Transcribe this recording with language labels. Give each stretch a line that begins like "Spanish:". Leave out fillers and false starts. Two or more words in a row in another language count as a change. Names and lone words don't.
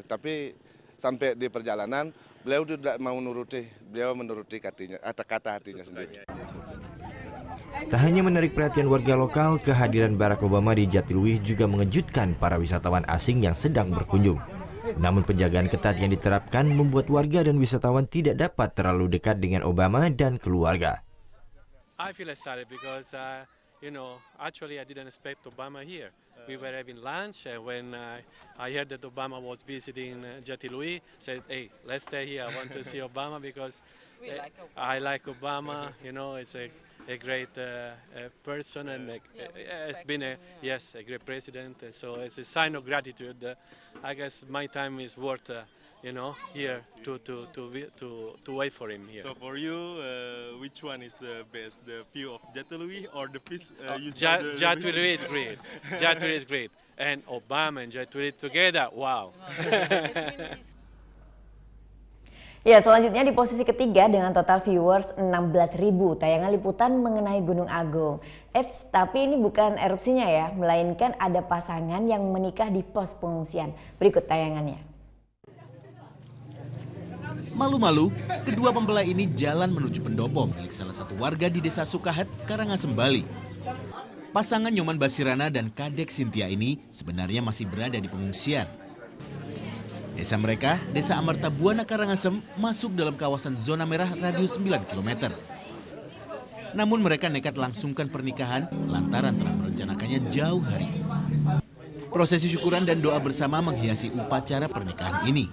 Indonesian: Tapi sampai di perjalanan beliau tidak mau beliau menuruti kata hatinya sendiri. Tak hanya menarik perhatian warga lokal, kehadiran Barack Obama di Jatiluwih juga mengejutkan para wisatawan asing yang sedang berkunjung. Namun penjagaan ketat yang diterapkan membuat warga dan wisatawan tidak dapat terlalu dekat dengan Obama dan keluarga.
English: I feel excited because actually I didn't expect Obama here. We were having lunch and when I heard that Obama was visiting Jatiluwih, said, "Hey, let's stay here. I want to see Obama because I like Obama. It's a great person and it's been a great president. And so it's a sign of gratitude. I guess my time is worth." Here to wait for him here. So for you, which one is the best, the view of Jatiluwih or the piece you saw? Jatiluwih is great. Jatiluwih is great, and Obama and Jatiluwih together, wow.
Indonesian: Ya, selanjutnya di posisi ketiga dengan
English: total viewers
Indonesian: 16.000 tayangan liputan mengenai Gunung Agung. Tapi ini bukan erupsinya ya, melainkan ada pasangan yang menikah di pos pengungsian. Berikut tayangannya. Malu-malu, kedua mempelai ini jalan menuju pendopo milik salah satu warga di Desa Sukahet, Karangasem, Bali. pasangan Nyoman Basirana dan Kadek Sintia ini sebenarnya masih berada di pengungsian. Desa mereka, Desa Amarta Buana Karangasem, masuk dalam kawasan zona merah radius 9 km. Namun mereka nekat langsungkan pernikahan lantaran telah merencanakannya jauh hari. Prosesi syukuran dan doa bersama menghiasi upacara pernikahan ini.